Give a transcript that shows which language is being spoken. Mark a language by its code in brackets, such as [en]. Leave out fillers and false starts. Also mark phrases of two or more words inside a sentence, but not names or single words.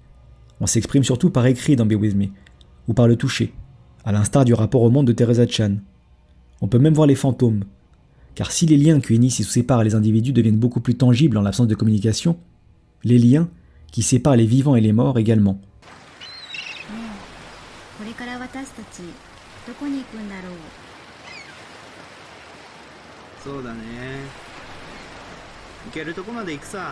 [fr] On s'exprime surtout par écrit dans Be With Me, ou par le toucher, à l'instar du rapport au monde de Teresa Chan. On peut même voir les fantômes, car si les liens qui unissent et séparent les individus deviennent beaucoup plus tangibles en l'absence de communication, les liens qui séparent les vivants et les morts également. [ja] これから私たちどこに行くんだろう。そうだね。行けるとこまで行くさ。